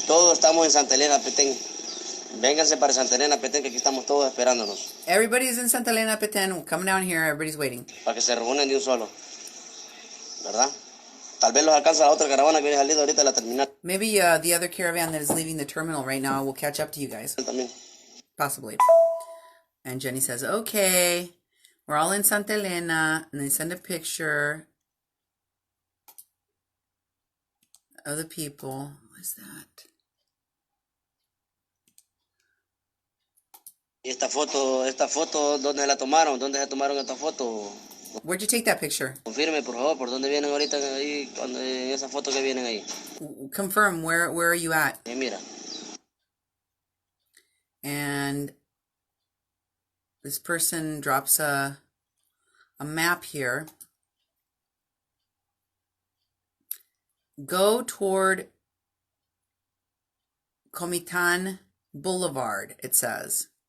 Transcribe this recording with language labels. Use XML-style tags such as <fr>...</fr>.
<es>Todos estamos en Santa Elena, Petén. Vénganse para Santa Elena, Petén, que aquí estamos todos esperándonos.</es> <en>Everybody's in Santa Elena, Petén. Come down here. Everybody's waiting.</en> <es>Para que se reúnan de un solo. ¿Verdad? Tal vez los alcanza la otra caravana que viene saliendo ahorita de la terminal.</es> <en>Maybe the other caravan that is leaving the terminal right now will catch up to you guys.</en> <es>También.</es> <en>Possibly. And Jenny says, okay, we're all in Santa Elena. And they send a picture of the people. What is that?</en> <es>¿Y esta foto, dónde la tomaron? ¿Dónde se tomaron esta foto?</es> <en>Where'd you take that picture?</en> <es>Confirme, por favor, por dónde vienen ahorita ahí, en esa foto que vienen ahí.</es> <en>Confirm, where are you at?</en> <es>Mira.</es> <en>And this person drops a map here. Go toward Comitán Boulevard, it says.</en>